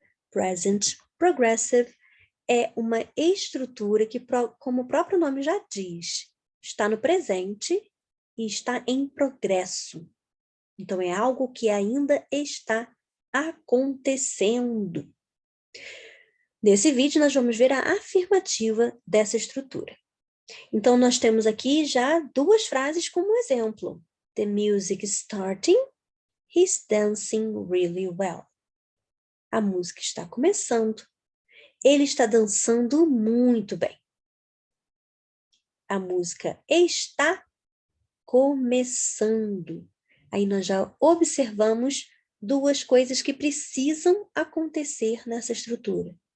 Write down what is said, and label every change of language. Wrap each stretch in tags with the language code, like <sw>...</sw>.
<pt>Present Progressive é uma estrutura que, como o próprio nome já diz, está no presente e está em progresso. Então é algo que ainda está acontecendo. Nesse vídeo nós vamos ver a afirmativa dessa estrutura. Então, nós temos aqui já duas frases como exemplo.</pt> <en>The music is starting, he's dancing really well.</en> <pt>A música está começando, ele está dançando muito bem. A música está começando. Aí nós já observamos duas coisas que precisam acontecer nessa estrutura.</pt>